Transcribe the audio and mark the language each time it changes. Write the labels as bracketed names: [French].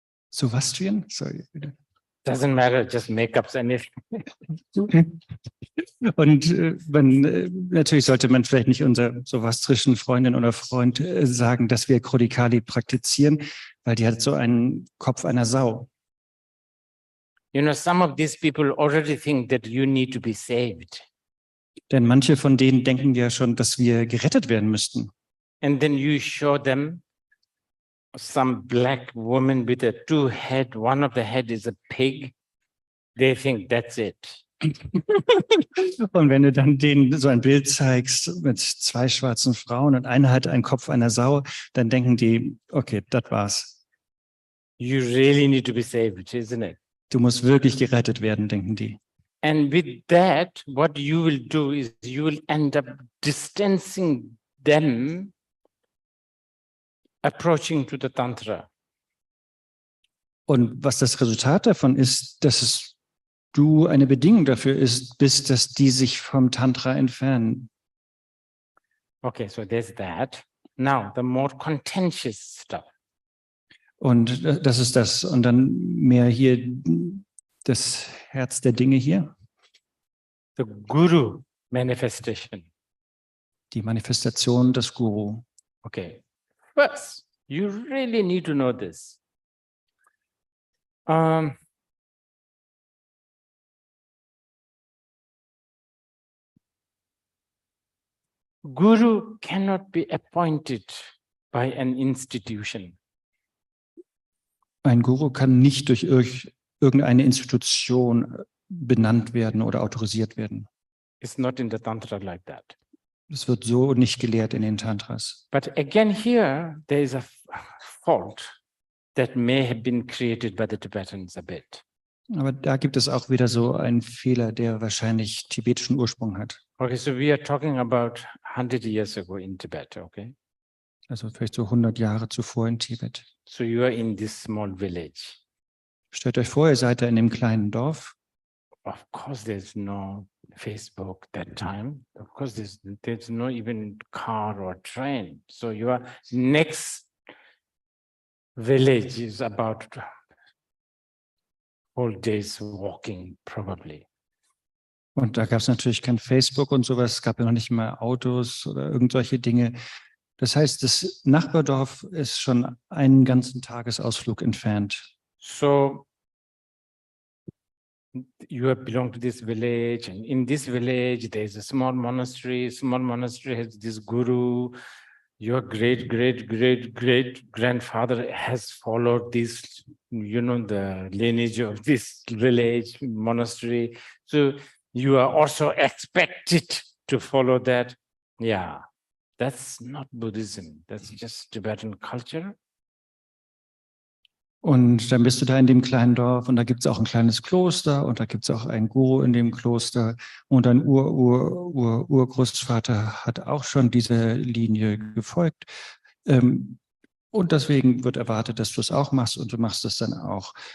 [English] Zoroastrian? Sorry. Doesn't matter, just make up anything. [German] Und natürlich sollte man vielleicht nicht unserer zoroastrischen Freundin oder Freund sagen, dass wir Krodikali praktizieren, weil die hat so einen Kopf einer Sau. [English] You know, some of these people already think that you need to be saved. [German] Denn manche von denen denken ja schon, dass wir gerettet werden müssten. [English] And then you show them some black woman with a two head, one of the head is a pig. They think that's it. [German] Und wenn du dann denen so ein Bild zeigst mit zwei schwarzen Frauen und eine hat einen Kopf einer Sau, dann denken die, okay, das war's. [English] You really need to be saved, isn't it? [German] Du musst wirklich gerettet werden, denken die. [English] And with that, what you will do is you will end up distancing them approaching to the Tantra. [German] Und was das Resultat davon ist, dass du eine Bedingung dafür bist, dass die sich vom Tantra entfernen. [English] Okay, so there's that. Now, the more contentious stuff. [German] Und das ist das. Und dann mehr hier das Herz der Dinge hier. [English] The Guru manifestation. [German] Die Manifestation des Guru. [English] Okay. First, you really need to know this. Guru cannot be appointed by an institution. [German] Ein Guru kann nicht durch irgendeine Institution benannt werden oder autorisiert werden. [English] It's not in the Tantra like that. [German] Das wird so nicht gelehrt in den Tantras. [English] But again here, there is a fault that may have been created by the Tibetans a bit. [German] Aber da gibt es auch wieder so einen Fehler, der wahrscheinlich tibetischen Ursprung hat. [English] Okay, so we are talking about 100 years ago in Tibet, okay? [German] Also vielleicht so 100 Jahre zuvor in Tibet. [English] So you are in this small village. [German] Stellt euch vor, ihr seid da in dem kleinen Dorf. [English] Of course, there's no Facebook that time. Of course, there's no even car or train. So your next village is about whole days walking, probably. [German] Und da gab es natürlich kein Facebook und sowas, es gab ja noch nicht mal Autos oder irgendwelche Dinge. Das heißt, das Nachbardorf ist schon einen ganzen Tagesausflug entfernt. [English] So you have belonged to this village, and in this village there is a small monastery. Small monastery has this guru. Your great grandfather has followed this, the lineage of this village monastery. So you are also expected to follow that. Yeah, that's not Buddhism. That's just Tibetan culture. [German] Und dann bist du da in dem kleinen Dorf und da gibt es auch ein kleines Kloster und da gibt es auch einen Guru in dem Kloster und dein Urgroßvater hat auch schon diese Linie gefolgt. Und deswegen wird erwartet, dass du es auch machst und du machst es dann auch.